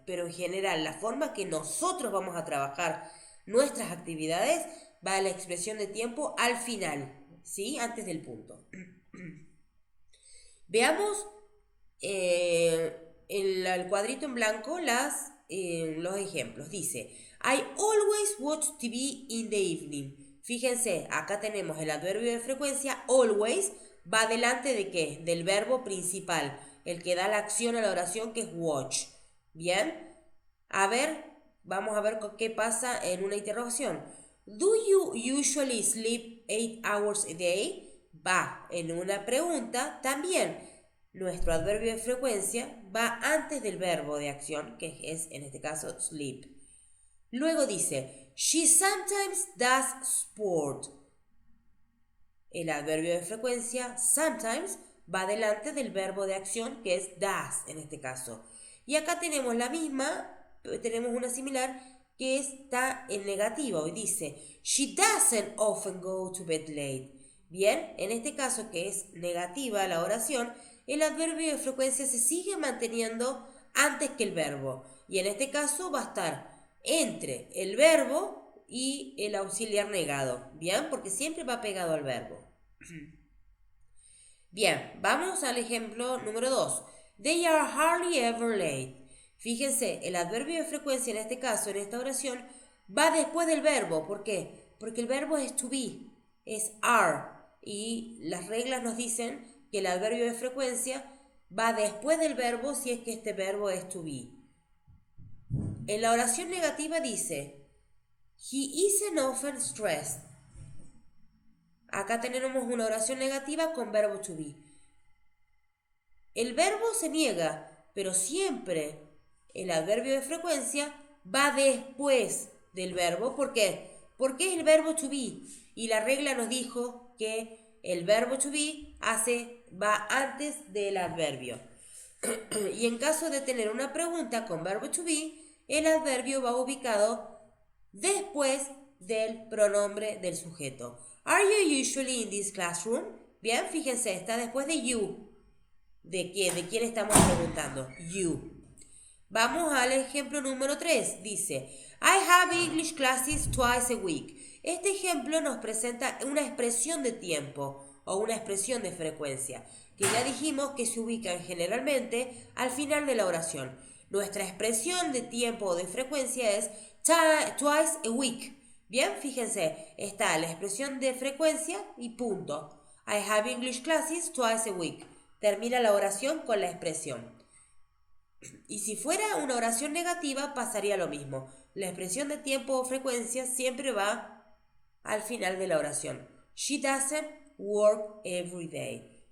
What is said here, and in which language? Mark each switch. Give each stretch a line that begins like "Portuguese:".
Spanish: Pero en general, la forma que nosotros vamos a trabajar nuestras actividades va a la expresión de tiempo al final, ¿sí? Antes del punto. Veamos el cuadrito en blanco los ejemplos. Dice,
English: I always watch TV in the evening.
Spanish: Fíjense, acá tenemos el adverbio de frecuencia, always, va delante de ¿qué? Del verbo principal, el que da la acción a la oración, que es watch. Bien, a ver, vamos a ver qué pasa en una interrogación.
English: Do you usually sleep 8 hours a day?
Spanish: Va en una pregunta. También nuestro adverbio de frecuencia va antes del verbo de acción, que es en este caso sleep. Luego dice,
English: she sometimes does sport.
Spanish: El adverbio de frecuencia, sometimes, va delante del verbo de acción, que es does en este caso. Y acá tenemos la misma, tenemos una similar, que está en negativo y dice,
English: she doesn't often go to bed late.
Spanish: Bien, en este caso que es negativa la oración, el adverbio de frecuencia se sigue manteniendo antes que el verbo. Y en este caso va a estar entre el verbo y el auxiliar negado. Bien, porque siempre va pegado al verbo. Bien, vamos al ejemplo número 2.
English: They are hardly ever late.
Spanish: Fíjense, el adverbio de frecuencia en este caso, en esta oración, va después del verbo. ¿Por qué? Porque el verbo es to be, es are. Y las reglas nos dicen que el adverbio de frecuencia va después del verbo si es que este verbo es to be. En la oración negativa dice,
English: he isn't often stressed.
Spanish: Acá tenemos una oración negativa con verbo to be. El verbo se niega, pero siempre el adverbio de frecuencia va después del verbo. ¿Por qué? Porque es el verbo to be. Y la regla nos dijo que el verbo to be va antes del adverbio. Y en caso de tener una pregunta con verbo to be, el adverbio va ubicado después del pronombre del sujeto.
English: Are you usually in this classroom?
Spanish: Bien, fíjense, está después de you. ¿De quién? ¿De quién estamos preguntando? You. Vamos al ejemplo número 3. Dice,
English: I have English classes twice a week.
Spanish: Este ejemplo nos presenta una expresión de tiempo o una expresión de frecuencia, que ya dijimos que se ubican generalmente al final de la oración. Nuestra expresión de tiempo o de frecuencia es twice a week. Bien, fíjense, está la expresión de frecuencia y punto.
English: I have English classes twice a week.
Spanish: Termina la oración con la expresión. Y si fuera una oración negativa, pasaría lo mismo. La expresión de tiempo o frecuencia siempre va al final de la oración.
English: She doesn't work every day.